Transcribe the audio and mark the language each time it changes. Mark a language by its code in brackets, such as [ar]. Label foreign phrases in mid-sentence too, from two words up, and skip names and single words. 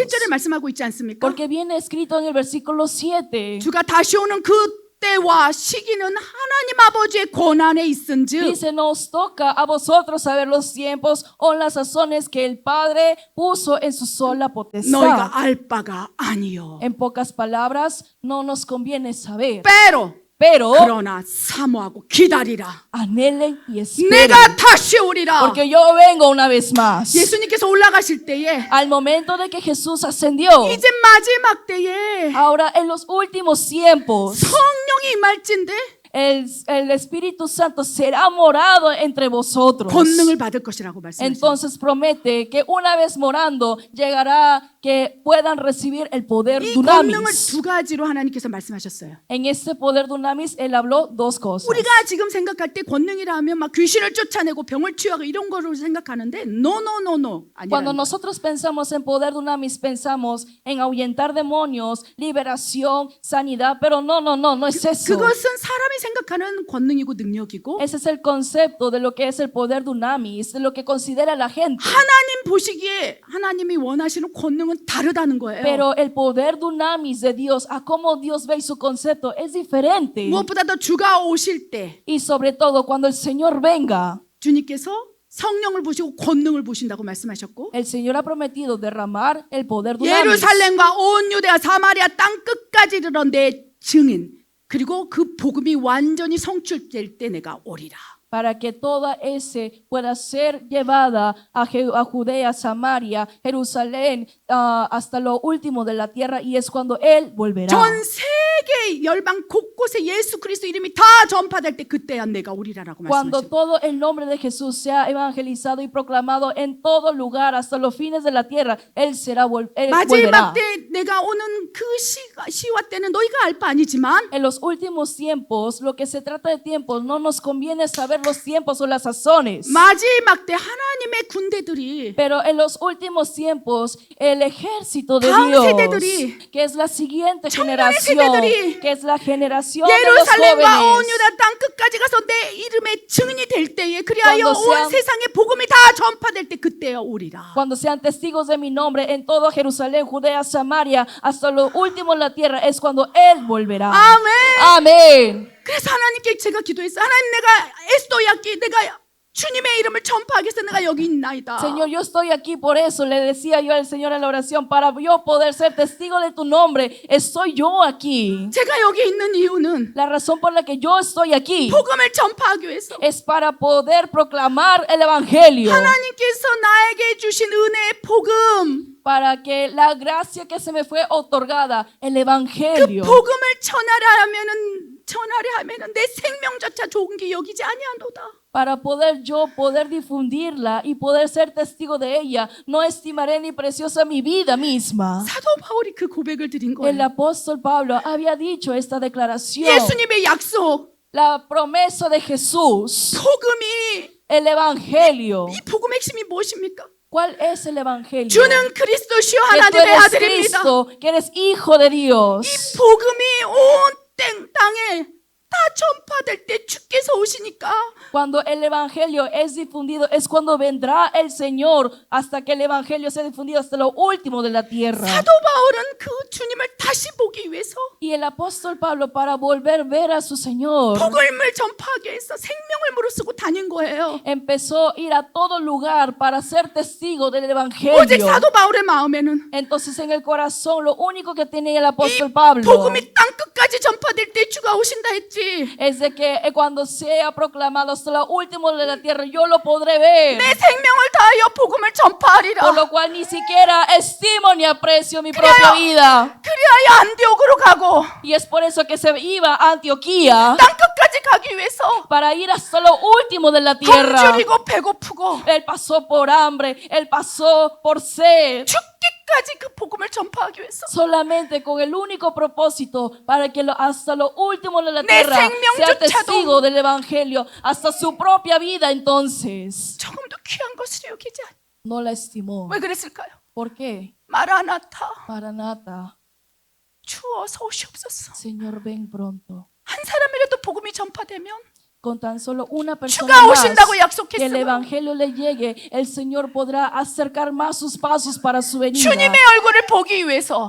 [ko] 7절에 말씀하고 있지 않습니까? [es] Porque viene escrito en el versículo 7. [ko] 주가 다시 오는 그 때와 시기는 하나님 아버지의 권한에 있은즉 [es] Dice, nos toca a vosotros saber los tiempos o las sazones que el Padre puso en su sola potestad. [ko] 너희가 알 바가 아니요. [es] En pocas palabras, no nos conviene saber, pero pero [ko] 그러나 사모하고 기다리라. [es] anhelen y esperen, [ko] 내가 다시 오리라. [es] porque yo vengo una vez más. [ko] 예수님께서 올라가실 때에 [es] Al momento de que Jesús ascendió, [ko] 이제 마지막 때에 [es] ahora en los últimos tiempos, [ko] 성령이 임할진데 [es] el Espíritu Santo será morado entre vosotros. [ko] 권능을 받을 것이라고 말씀하셨어요. [es] Entonces promete que una vez morando llegará que puedan recibir el poder [ko] 이 권능을 [es] dunamis. [ko] 두 가지로 하나님께서 말씀하셨어요. [es] En este poder dunamis él habló dos cosas. [ko] 우리가 지금 생각할 때 권능이라 하면 막 귀신을 쫓아내고 병을 치유하고 이런 거로 생각하는데 no. [es] Cuando [ko] 아니라는 거예요. [es] nosotros pensamos en poder dunamis pensamos en ahuyentar demonios, liberación, sanidad, pero no es eso. [ko] 그것은 사람이 생각하는 권능이고 능력이고 [es] Ese es el concepto de lo que es el poder dunamis, de lo que considera la gente. [ko] 하나님 보시기에 하나님이 원하시는 권능은 다르다는 거예요. [es] Pero el poder dunamis de Dios, a cómo Dios ve su concepto, es diferente. [ko] 무엇보다도 주가 오실 때 [es] Y sobre todo cuando el Señor venga, [ko] 주님께서 성령을 부시고 권능을 부신다고 말씀하셨고 [es] el Señor ha prometido derramar el poder dunamis. [ko] 예루살렘과 온 유대와 사마리아 땅 끝까지 이르러 내 증인 그리고 그 복음이 완전히 성취될 때 내가 오리라. [es] Para que toda ese pueda ser llevada a Judea, Samaria, Jerusalén, hasta lo último de la tierra, y es cuando Él volverá. [ko] 전 세계 열방 곳곳에 예수 그리스도 이름이 다 전파될 때 그때야 내가 오리라라고 [es] Cuando [ko] 말씀하셨어요. [es] todo el nombre de Jesús sea evangelizado y proclamado en todo lugar hasta los fines de la tierra, Él Él volverá. [ko] 마지막 때 내가 오는 그 시와 때는 너희가 알 바 아니지만 [es] En los últimos tiempos, lo que se trata de tiempos, no nos conviene saber los tiempos o las sazones. [ko] 마지막 때 하나님의 군대들이 [es] Pero en los últimos tiempos, el ejército de [ko] 다음 [es] Dios, [ko] 세대들이, [es] que es la siguiente [ko] 청년의 [es] generación, [ko] 세대들이 세대들이 [es] que es la generación de los [ko] 예루살렘과 온 [es] jóvenes. [ko] 유다 땅 끝까지 가서 내 이름의 증인이 될 때에 그리하여 [es] Cuando sean- [ko] 온 세상에 복음이 다 전파될 때 그때야 오리라. [es] Cuando sean testigos de mi nombre en todo Jerusalén, Judea, Samaria, hasta lo último en la tierra, es cuando Él volverá. [ko] 아멘. [es] Amén. [ko] 그래서 하나님께 제가 기도했어요. 하나님, 내가 에스더 야기 내가 주님의 이름을 전파하기 위해서 내가 여기 있나이다. [es] Señor, yo estoy aquí por eso. Le decía yo al Señor en la oración, para yo poder ser testigo de tu nombre, estoy yo aquí. [ko] 제가 여기 있는 이유는 [es] La razón por la que yo estoy aquí [ko] 복음을 전파하기 위해서. [es] es para poder proclamar el Evangelio, [ko] 하나님께서 나에게 주신 은혜의 복음, [es] para que la gracia que se me fue otorgada, el [ko] 그 [es] Evangelio, [ko] 복음을 전하려 하면은 내 생명조차 좋은 게 여기지 아니하노다. [es] para poder yo poder difundirla y poder ser testigo de ella, no estimaré ni preciosa mi vida misma. [ko] 사도 바울이 그 고백을 드린 [es] El [ko] 거예요. [es] apóstol Pablo había dicho esta declaración, [ko] 예수님의 약속, [es] la promesa de Jesús, [ko] 복음이, [es] el Evangelio. [ko] 이 복음의 핵심이 무엇입니까? [es] ¿Cuál es el Evangelio? [ko] 주는 그리스도시요 [es] Que tú [ko] 하나님의 [es] eres [ko] 아들입니다. [es] Cristo, que eres hijo de Dios. [ko] 이 복음이 온 땅에 다 전파될 때 주께서 오시니까 [es] Cuando el Evangelio es difundido, es cuando vendrá el Señor hasta que el Evangelio sea difundido hasta lo último de la tierra. [ko] 사도 바울은 그 주님을 다시 보기 위해서 [es] Y el apóstol Pablo, para volver a ver a su Señor, [ko] 복음을 전파하기 위해서 생명을 무릅쓰고 다닌 거예요. [es] empezó a ir a todo lugar para ser testigo del [ko] 오직 [es] Evangelio. [ko] 사도 바울의 마음에는 [es] Entonces en el corazón lo único que tenía el [ko] 이 [es] apóstol Pablo [ko] 복음이 땅 끝까지 전파될 때 주가 오신다 했지. [es] es de que cuando sea proclamado hasta lo último de la tierra, yo lo podré ver. [ko] 내 생명을 다하여 복음을 전파하리라. [es] Por lo cual ni siquiera estimo ni aprecio mi propia vida. [ko] 그리하여 안디옥으로 가고 [es] Y es por eso que se iba a Antioquía [ko] 땅 끝까지 가기 위해서 [es] para ir hasta lo último de la tierra. [ko] 굶주리고 배고프고 [es] Él pasó por hambre, él pasó por sed, [ko] 죽기까지 그 복음을 전파하기 위해서 [es] solamente con el único propósito para que hasta lo último de la [ko] 내 [es] tierra sea [ko] 생명조차도 [es] testigo del Evangelio, hasta su propia vida. Entonces [ko] 조금도 귀한 것으로 여기지 않. [es] no la estimó. [ko] 왜 그랬을까요? [es] ¿Por qué? [ko] 마라나타, [es] Maranata, [ko] 주어서 오시옵소서. [es] Señor, ven pronto. [ko] 한 사람이라도 복음이 전파되면 [es] Con tan solo una persona [ko] 주가 [es] más [ko] 오신다고 [es] que el [ko] 약속했으면 [es] Evangelio le llegue, el Señor podrá acercar más sus pasos para su venida. [ko] 주님의 얼굴을 보기 위해서